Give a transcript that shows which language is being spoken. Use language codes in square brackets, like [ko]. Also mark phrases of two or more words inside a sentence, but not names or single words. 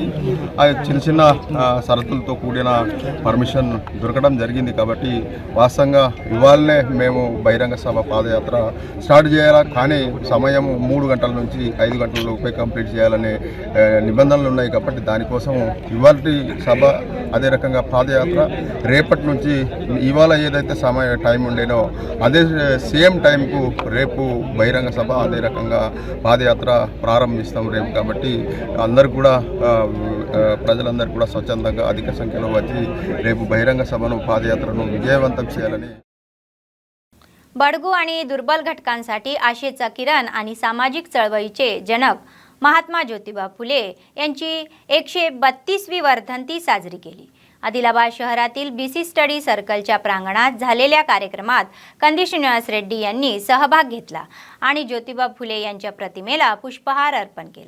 [te] చిన్న చిన్న షరతులతో కూడిన పర్మిషన్ దొరకడం జరిగింది కాబట్టి వాస్తవంగా ఇవాళనే మేము బహిరంగ సభ పాదయాత్ర స్టార్ట్ చేయాలా, కానీ సమయం 3 గంటల నుంచి 5 గంటల లోపే కంప్లీట్ చేయాలనే నిబంధనలు ఉన్నాయి కాబట్టి దానికోసం ఇవాల్టి సభ అదే రకంగా పాదయాత్ర రేపటి నుంచి ఇవాళ ఏదైతే టైం ఉండేనో అదే సేమ్ టైంకు రేపు బహిరంగ సభ అదే రకంగా పాదయాత్ర ప్రారంభిస్తాం రేపు। కాబట్టి అందరూ కూడా ప్రజలందరూ కూడా స్వచ్ఛందంగా అధిక సంఖ్యలో వచ్చి రేపు బహిరంగ సభను పాదయాత్రను విజయవంతం చేయాలని। [mr] बडगू आणि दुर्बल घटकांसाठी आशेचा किरण आणि सामाजिक चळवळीचे जनक महात्मा ज्योतिबा फुले यांची 132वी वर्धंती साजरी केली। आदिलाबाद शहरातील बीसी स्टडी सर्कलच्या प्रांगणात झालेल्या कार्यक्रमात कंदी श्रीनिवास रेड्डी यांनी सहभाग घेतला आणि ज्योतिबा फुले यांच्या प्रतिमेला पुष्पहार अर्पण केला।